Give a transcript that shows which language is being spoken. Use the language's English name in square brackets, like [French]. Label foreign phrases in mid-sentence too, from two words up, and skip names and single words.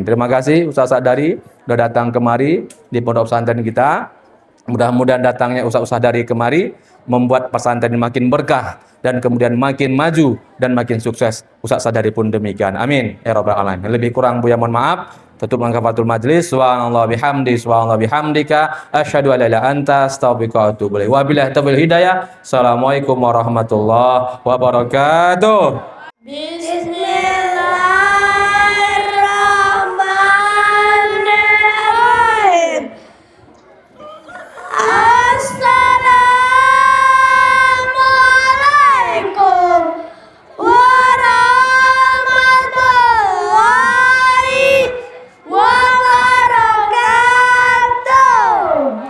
[Indonesian] Terima kasih Ustaz Sahdari sudah datang kemari di pondok pesantren kita. Mudah-mudahan datangnya Ustaz dari kemari membuat pesantren makin berkah dan kemudian makin maju dan makin sukses. Ustaz Sahdari pun demikian. [Arabic] آمين يا رب العالمين. [Indonesian] Lebih kurang Buya mohon maaf. [Arabic] Tutup كفارة المجلس. سبحان الله بحمد، سبحان الله بحمدك، أشهد أن لا إله إلا أنت، أستغفرك وأتوب إليك. وبالله توفيق هداية. السلام عليكم ورحمة الله وبركاته. بسم الله الرحمن الرحيم. السلام عليكم ورحمة الله وبركاته.